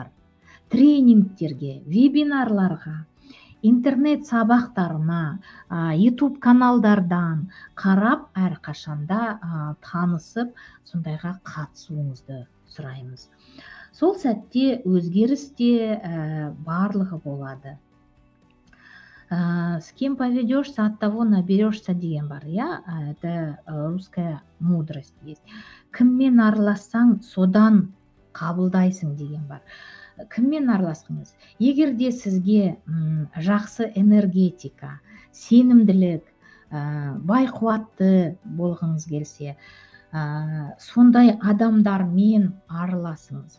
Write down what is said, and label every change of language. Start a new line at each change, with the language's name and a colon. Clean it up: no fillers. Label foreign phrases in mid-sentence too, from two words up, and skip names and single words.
Kazakh: Тренингтерге, вебинарларға, интернет сабақтарына, YouTube каналдардан қарап әрқашанда танысып, сондайға қатысуыңызды сұраймыз. Сол сәтте өзгерісте барлығы болады.
Russian: С кем поведешься, от того наберешься
Kazakh: деген бар,
Russian: это русская мудрость есть.
Kazakh: Кіммен аралассаң, содан қабылдайсың деген бар. Кіммен араласқыңыз? Егер де сізге жақсы энергетика, сенімділік, бай қуатты болғыңыз келсе, сондай адамдармен араласыңыз.